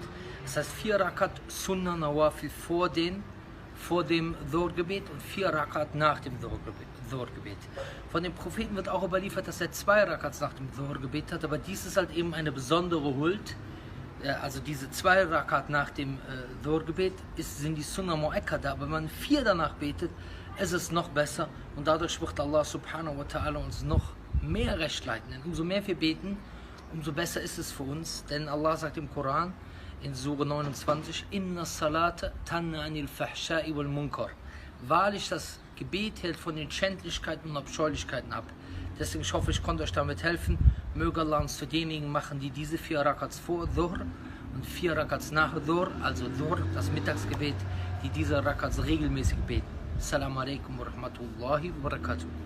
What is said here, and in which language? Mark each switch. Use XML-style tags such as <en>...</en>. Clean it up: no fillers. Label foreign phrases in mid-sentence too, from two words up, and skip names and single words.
<de>Das heißt 4</de> <ar>ركعات سنة نوافل</ar> <de>vor dem Dhuhr-Gebet und 4 Rakat nach dem Dhuhr-Gebet. Von dem Propheten wird auch überliefert, dass er 2 Rakats nach dem Dhuhr-Gebet hat, aber dies ist halt eben eine besondere Huld. Also diese 2 Rakat nach dem Dhuhr-Gebet sind die</de> <ar>سنة مؤكدة,</ar> <de>aber wenn man 4 danach betet, ist es noch besser und dadurch wird Allah</de> <ar>سبحانه وتعالى</ar> <de>uns noch mehr Recht leiten. Denn umso mehr wir beten, umso besser ist es für uns, denn Allah sagt im Koran in Sure 29,</de> <ar>إن الصلاة تنهى عن الفحشاء والمنكر.</ar> <de>Wahrlich, das Gebet hält von den Schändlichkeiten und Abscheulichkeiten ab. Deswegen hoffe ich, konnte euch damit helfen. Möge Allah uns zu denjenigen machen, die diese 4 Rakats vor Dhuhr und 4 Rakats nach Dhuhr, also Dhuhr, das Mittagsgebet, die diese Rakats regelmäßig beten.</de> <ar>السلام عليكم ورحمة الله وبركاته.</ar>